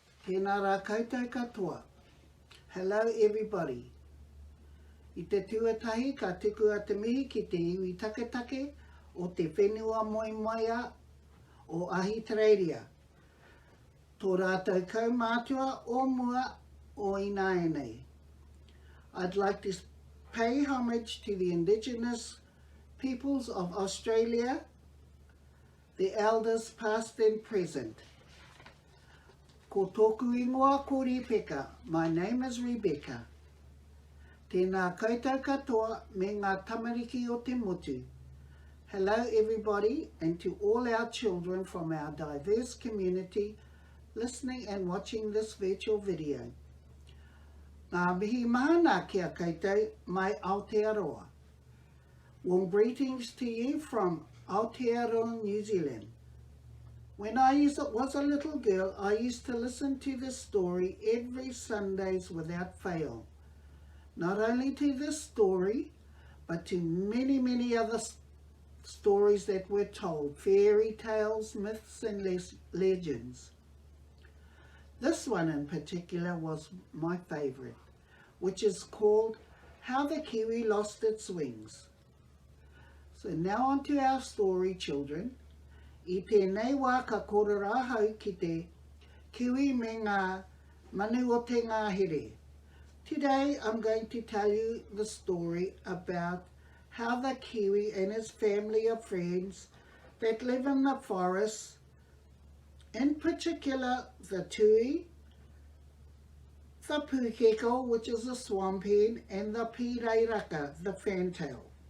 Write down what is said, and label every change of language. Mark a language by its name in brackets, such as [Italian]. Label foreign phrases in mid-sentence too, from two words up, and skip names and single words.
[Māori] Tēnā rā koutou katoa. [English] Hello everybody. [Māori] I te tuatahi ka tuku a te mihi ki te iwi taketake o te whenua moimoia o Ahitereiria. Tō rātou kaumātua o mua o Inaenei. [English] I'd like to pay homage to the Indigenous peoples of Australia, the elders past and present. [Māori] Ko tōku ingoa ko Rebecca. [English] My name is Rebecca. [Māori] Tēnā koutou katoa me ngā tamariki o te motu. [English] Hello everybody, and to all our children from our diverse community listening and watching this virtual video. [Māori] Ngā mihi mahana kia koutou mai Aotearoa. [English] Warm greetings to you from Aotearoa, New Zealand. When I was a little girl, I used to listen to this story every Sundays without fail. Not only to this story, but to many, many other stories that were told, fairy tales, myths and legends. This one in particular was my favourite, which is called How the Kiwi Lost Its Wings. So now on to our story, children. [Māori] I tēnei wā ka korora hau ki te kiwi me ngā manu o te ngahere. [English] Today I'm going to tell you the story about how the kiwi and his family of friends that live in the forest, in particular the tui, the pukeko, which is a swamp hen, and the pireiraka, the fantail.